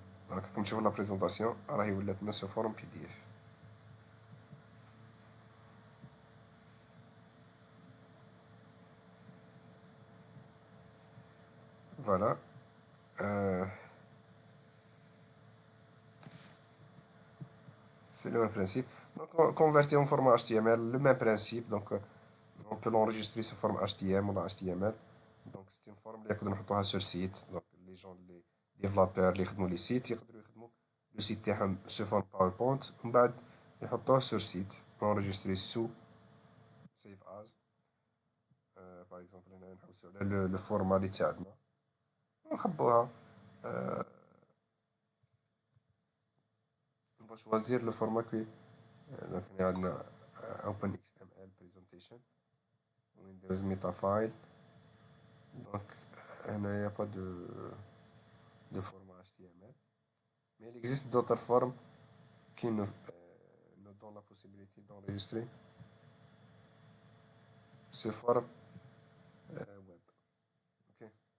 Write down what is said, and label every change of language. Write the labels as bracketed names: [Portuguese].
[Arabic] راكم تشوفوا لا بريزونطاسيون راهي ولات لنا سو فورم بي دي اف. [French] فوالا c'est le même principe. Donc convertir en format HTML, le même principe. Donc on peut l'enregistrer sous forme HTML ou HTML. Donc c'est une forme [Arabic] اللي نقدروا نحطوها [French] sur site. Donc les gens les développeurs [Arabic] اللي يخدموا [French] les sites [Arabic] يقدروا يخدموا [French] le site تاعهم sous forme PowerPoint [Arabic] ومن بعد يحطوه [French] sur site enregistré sous save as. par exemple [Arabic] هنا نحوسوا على le format اللي تاعنا ونخبوها. [French] on va choisir le format que donc [Arabic] هنا عندنا [French] OpenXML presentation Windows Metafile. Donc il n'y a pas de format HTML, mais il existe d'autres formes qui nous donnent la possibilité d'enregistrer ce forme web. Okay.